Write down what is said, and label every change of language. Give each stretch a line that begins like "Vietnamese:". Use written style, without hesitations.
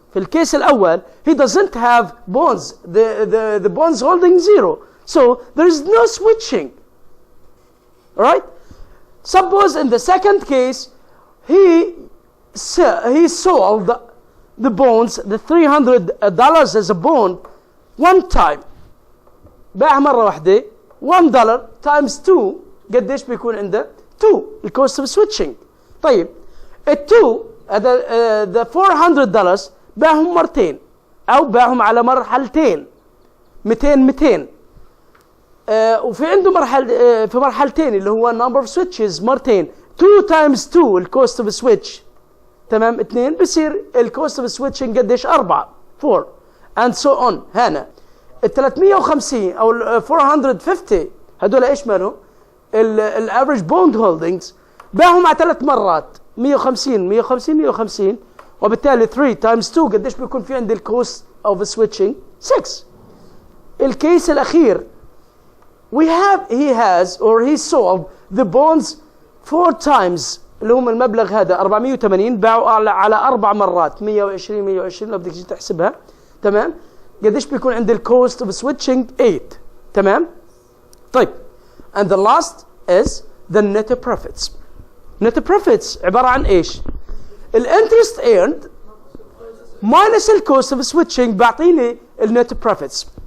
Arabic: في الكيس الأول
English: he doesn't have bonds. The bonds holding 0. So there is no switching. Right? Suppose in the second case he sold the bonds, the $300 as a bond one time.
Arabic: باعها مرة واحدة $1 times 2 قديش بيكون عنده؟ 2 الكوست اوف سويتشنج. طيب ال2 هذا the $400 باعهم مرتين او باعهم على مرحلتين 200 وفي عنده في مرحلتين اللي هو
English: number of switches
Arabic: مرتين
English: 2 times 2
Arabic: الكوست اوف سويتش. تمام؟ 2 بصير الكوست اوف سويتشنج قديش؟ 4
English: and so on.
Arabic: هنا ال 350 او ال 450 هدول ايش مالهم؟ الافريج بوند هولدنجز باعهم على 3 مرات 150 وبالتالي
English: 3 times 2
Arabic: قديش بيكون في عندي الكوست اوف سويتشنج؟ 6. الكيس الاخير
English: he has or he sold the bonds 4 times
Arabic: اللي هم المبلغ هذا 480 باعوا على 4 مرات 120 لو بدك تحسبها. تمام؟ قديش بيكون عند الكوست اوف سويتشنج؟ 8. تمام؟ طيب
English: and the last is the net profits.
Arabic: net profits عبارة عن ايش؟ الانترست earned minus الكوست اوف سويتشنج بعطيني النت profits.